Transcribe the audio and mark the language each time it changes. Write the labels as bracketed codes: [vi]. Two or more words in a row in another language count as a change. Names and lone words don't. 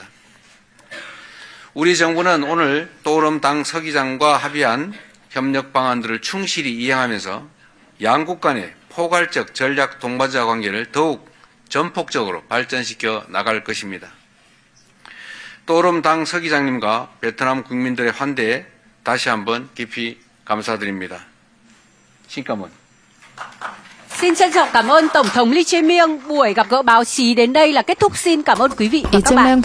[ko] 우리 정부는 오늘 또름 당 서기장과 합의한 협력 방안들을 충실히 이행하면서 양국 간의 포괄적 전략 동반자 관계를 더욱 전폭적으로 발전시켜 나갈 것입니다. 또름 당 서기장님과 베트남 국민들의 환대에 다시 한번 깊이 감사드립니다. 신감원. [vi] Xin trân trọng cảm ơn Tổng thống Lee Jae-myung. Buổi gặp gỡ báo chí đến đây là kết thúc. Xin cảm ơn quý vị và các bạn.